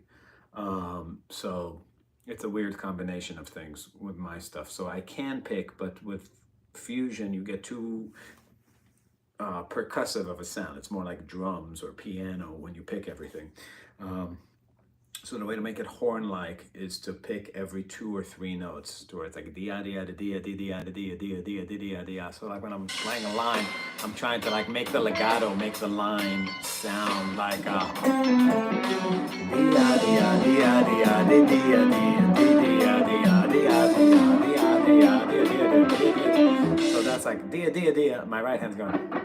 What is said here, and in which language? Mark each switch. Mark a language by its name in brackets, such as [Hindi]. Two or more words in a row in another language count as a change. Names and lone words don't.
[English] So it's a weird combination of things with my stuff. So I can pick, but with fusion, you get too percussive of a sound. It's more like drums or piano when you pick everything. So the way to make it horn-like is to pick every 2 or 3 notes, to where it's like dia dia da dia dia dia da dia dia dia dia dia dia. So like when I'm playing a line, I'm trying to like make the legato, make the line sound like dia dia dia dia dia dia dia dia dia dia. So that's like dia dia dia. My right hand's going.